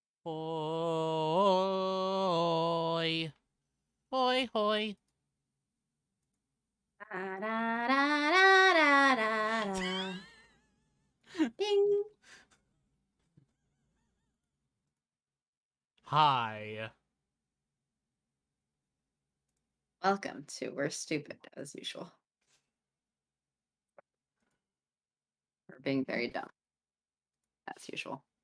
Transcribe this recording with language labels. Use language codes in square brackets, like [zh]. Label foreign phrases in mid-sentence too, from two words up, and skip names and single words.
[en] Hoi. Hoi, hoi. Da, da, da, da, da, da, da. Ding. Hi. Welcome to We're Stupid, as usual. We're being very dumb, as usual.